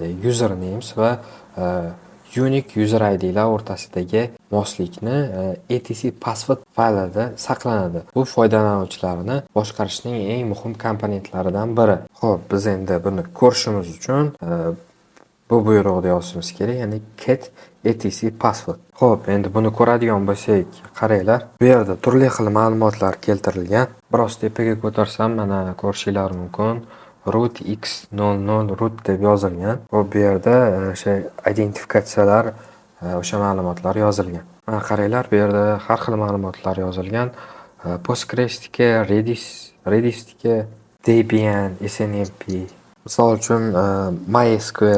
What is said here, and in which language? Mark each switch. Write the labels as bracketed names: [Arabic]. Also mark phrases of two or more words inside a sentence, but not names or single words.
[Uzbek] Usernames va [English] unique user [Uzbek] ID'lar o'rtasidagi moslikni [English] etc password [Uzbek] faylida saqlanadi. Bu foydalanuvchilarni boshqarishning eng muhim komponentlaridan biri. Xo'p, biz endi buni ko'rishimiz uchun bu buyruqni yozishimiz kerak, ya'ni [English] cat etc password. [Uzbek] Xo'p, endi buni ko'radigan bo'lsak, qaranglar. Bu yerda turli xil ma'lumotlar keltirilgan. Biroz tepaga ko'tarsam, mana ko'rishinglar mumkin. root x00 root deb yozilgan. Bu yerda o'sha identifikatsiyalar, o'sha ma'lumotlar yozilgan. Mana qaranglar, bu yerda har xil ma'lumotlar yozilgan. Postgres'ga, Redis'ga, Debian, SNMP, misol uchun MySQL.